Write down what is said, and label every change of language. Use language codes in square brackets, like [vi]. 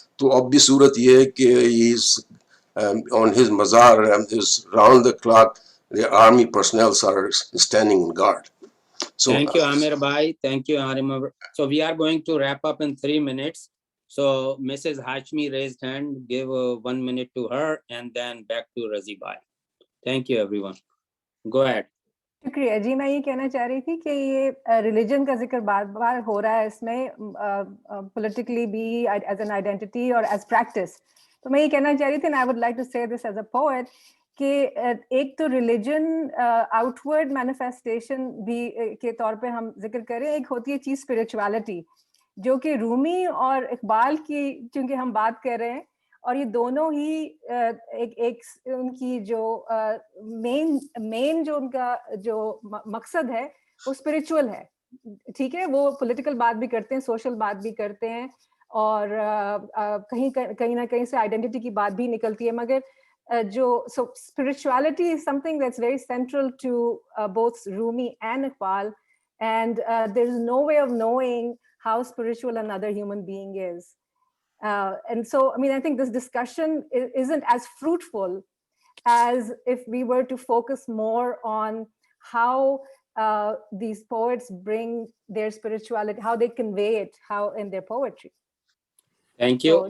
[ur] تو اب بھی صورت یہ ہے کہ [en] on his مزار round the clock the army personnel are standing on guard. So, thank you, Amir Bhai. Thank you, Arim. So we are going to wrap up in 3 minutes. So Mrs. Hashmi raised hand. Give 1 minute to her, and then back to Razi Bhai. Thank you, everyone. Go ahead. [ur] شکریہ جی. میں یہ کہنا چاہ رہی تھی کہ یہ religion کا ذکر بار بار ہو رہا ہے اس میں, پولیٹیکلی بھی ایز این آئیڈینٹی اور ایز پریکٹس. تو میں یہ کہنا چاہ رہی تھی, [en] I would like to say this as a poet, [ur] کہ ایک تو ریلیجن آؤٹ ورڈ مینیفیسٹیشن بھی کے طور پہ ہم ذکر کریں, ایک ہوتی ہے چیز اسپرچویلٹی, جو کہ رومی اور اقبال کی چونکہ ہم بات کر رہے ہیں, اور یہ دونوں ہی ایک ان کی جو مین جو ان کا جو مقصد ہے وہ اسپرچول ہے. ٹھیک ہے, وہ پولیٹیکل بات بھی کرتے ہیں, سوشل بات بھی کرتے ہیں, اور کہیں نہ کہیں سے آئیڈینٹی کی بات بھی نکلتی ہے, مگر جو [en] spirituality is something that's very central to both Rumi and Iqbal, and there's no way of knowing how spiritual another human being is. And so, I mean, I think this discussion isn't as fruitful as if we were to focus more on how these poets bring their spirituality, how they convey it, how in their poetry. Thank you.